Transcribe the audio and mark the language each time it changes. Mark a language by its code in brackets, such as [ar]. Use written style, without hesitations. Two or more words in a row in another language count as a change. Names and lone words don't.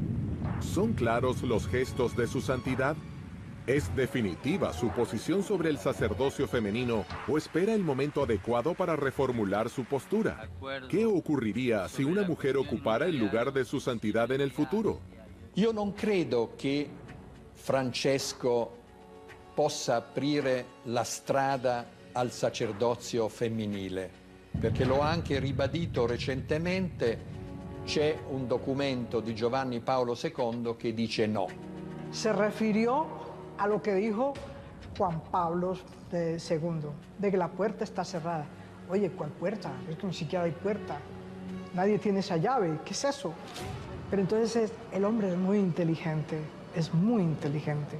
[es] ¿Son claros los gestos de su santidad? ¿Es definitiva su posición sobre el sacerdocio femenino o espera el momento adecuado para reformular su postura? ¿Qué ocurriría si una mujer ocupara el lugar de su santidad en el futuro? [it] Io non credo che Francesco possa aprire la strada al sacerdozio femminile, perché l'ho anche ribadito recentemente. C'è un documento di Giovanni Paolo II che dice no. [es] Se refirió a lo que dijo Juan Pablo II, de que la puerta está cerrada. Oye, ¿cuál puerta? Es que ni siquiera hay puerta. Nadie tiene esa llave. ¿Qué es eso? Pero entonces el hombre es muy inteligente, es muy inteligente.